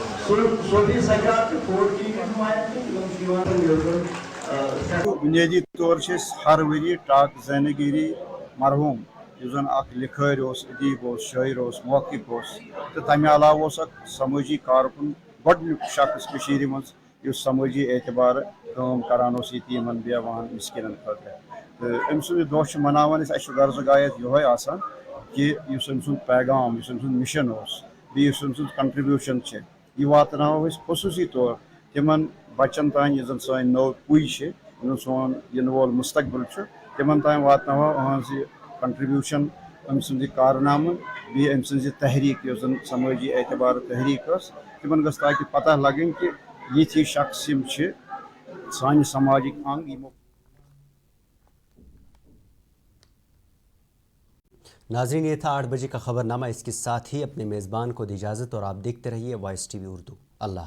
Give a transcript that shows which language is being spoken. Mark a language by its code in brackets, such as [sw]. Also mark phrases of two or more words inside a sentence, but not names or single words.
[ks] बुनियादी तौर से हर वरी टाक जैनगिरी मरहूम जुन लिखर अदीब शायर मौकिफ तो तमें अलाव समाजी कारकुन गोडनुक शख्स मज समाजी एतबार काम करान यतीमन बेवान मिस्किन खतर तो अम सुंद दह मनावान गर्ज गायत ये कि अम पैगाम मिशन बी कंट्रीब्यूशन यह वातनाव खसूसी तौर तिमन बचन तान यह सन नौ पुई सोन इन वोल मुस्तकबिल तिमन तान वातनाव अहज कंट्रीब्यूशन अम सुंद कारनाम बी अम सज तहरीक समाजी एतबार तहरीक तिमन गस ताकि पता लगन कि ये शख्स सान समाजिक अंग। [ur] ناظرین، یہ تھا 8 بجے کا خبرنامہ. اس کے ساتھ ہی اپنے میزبان کو دی اجازت اور آپ دیکھتے رہیے وائس ٹی وی اردو.